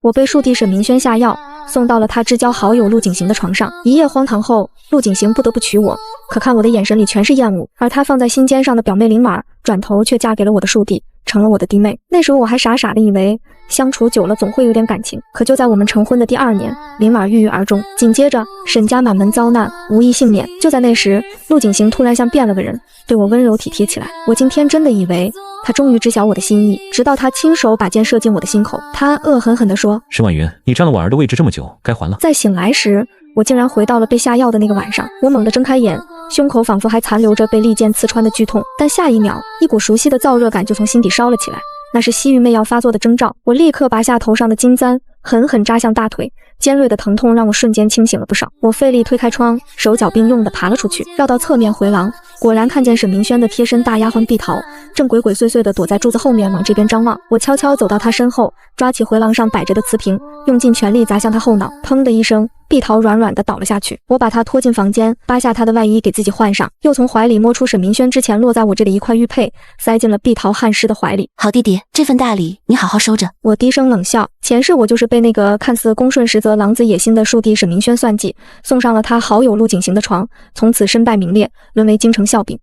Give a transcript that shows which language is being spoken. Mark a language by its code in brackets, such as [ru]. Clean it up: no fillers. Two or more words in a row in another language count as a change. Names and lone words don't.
[zh] 我被樹弟沈明軒下藥，送到了他至交好友陸景行的床上。一夜荒唐後，陸景行不得不娶我，可看我的眼神裡全是厭惡，而他放在心尖上的表妹林婉，轉頭卻嫁給了我的樹弟，成了我的弟妹。那時候我還傻傻的以為相處久了總會有點感情，可就在我們成婚的第2年，林婉鬱鬱而終。緊接着沈家滿門遭難，無一幸免。就在那時，陸景行突然像變了個人，對我溫柔體貼起來。我今天真的以為他終於知曉我的心意，直到他親手把箭射進我的心口。他惡狠狠地說： 沈婉雲，你占了我兒的位置這麼久，該還了。在醒來時，我竟然回到了被下藥的那個晚上。我猛地睜開眼，胸口仿佛還殘留着被利箭刺穿的剧痛，但下一秒，一股熟悉的燥熱感就從心底燒了起来，那是西域媚藥發作的徵兆。我立刻拔下頭上的金簪，狠狠扎向大腿，尖銳的疼痛讓我瞬間清醒了不少。我費力推開窗，手腳並用地爬了出去，繞到側面回廊，果然看見沈明軒的貼身大丫鬟碧桃正鬼鬼祟祟地躲在柱子後面往這邊張望。我悄悄走到她身後，抓起回廊上擺着的瓷瓶，用盡全力砸向她後腦，砰的一聲，碧桃軟軟地倒了下去。我把她拖進房間，扒下她的外衣給自己換上，又從懷裡摸出沈明軒之前落在我這裡一塊玉佩，塞進了碧桃汗濕的懷裡。好弟弟，這份大禮你好好收着。我低聲冷笑，前世我就是被那個看似恭順實則狼子野心的樹弟沈明軒算計，送上了他好友陸景行的床，從此身敗名裂，淪為京城笑柄。